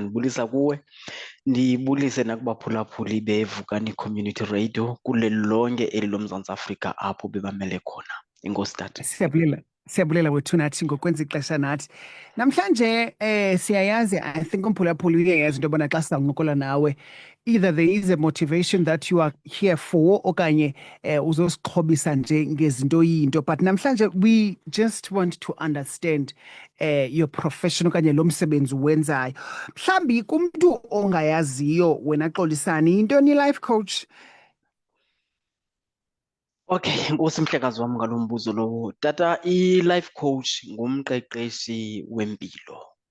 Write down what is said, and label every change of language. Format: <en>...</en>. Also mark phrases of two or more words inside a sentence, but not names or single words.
<xh>Ndibulisa kuwe, ndibulise nakubaphulaphuli beVukani Community Radio kule lonke eli loMzantsi Afrika apho bebamele khona. Enkosi tata. Siyabulela wethu nathi ngokwenza ixesha nathi. Namhlanje siyayazi,</xh> <en>I think</en> <xh>umphulaphuli uyayazi into yobana xa sizawuncokola nawe,</xh> <en>either there is a motivation that you are here for</en> <xh>okanye uzosixhobisa nje ngezinto yinto,</xh> <en>but namhlanje we just want to understand your profession</en> <xh>okanye lo msebenzi wenzayo. Mhlambi kumntu ongayaziyo wena Xolisani, yintoni i-life coach? Okay, enkosi mhlekazi wam ngalo mbuzo lowo. Tata, i-life coach ngumqeqeshi wempilo.</xh>